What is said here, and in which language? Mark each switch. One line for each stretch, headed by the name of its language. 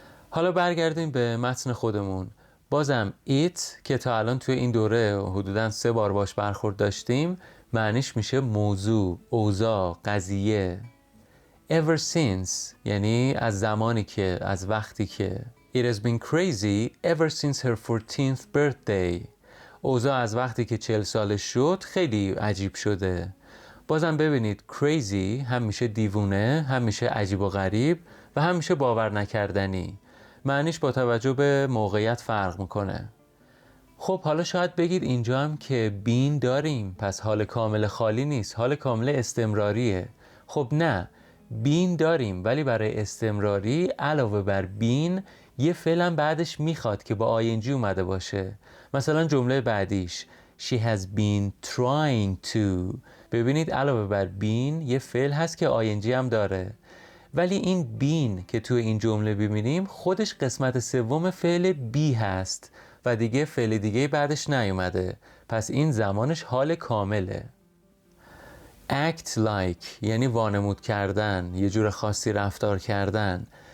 Persian: حالا برگردیم به متن خودمون. بازم it که تا الان توی این دوره حدوداً 3 بار باش برخورد داشتیم معنیش میشه موضوع، اوضاع، قضیه. Ever since یعنی از زمانی که، از وقتی که.
English: It has been crazy ever since her 14th birthday.
Persian: اوضاع از وقتی که 40 سالش شد خیلی عجیب شده. بازم ببینید crazy هم میشه دیوونه، هم میشه عجیب و غریب و هم میشه باور نکردنی. معنیش با توجه به موقعیت فرق میکنه. خب حالا شاید بگید اینجا هم که بین داریم، پس حال کامل خالی نیست، حال کامل استمراریه. خب نه، بین داریم ولی برای استمراری علاوه بر بین یه فعل هم بعدش میخواد که با ing اومده باشه. مثلا جمله بعدیش
English: She has been trying to.
Persian: ببینید علاوه بر been یه فعل هست که ing هم داره. ولی این been که توی این جمله ببینیم خودش قسمت سوم فعل be هست و دیگه فعل دیگه بعدش نیومده. پس این زمانش حال کامله. act like یعنی وانمود کردن، یه جور خاصی رفتار کردن.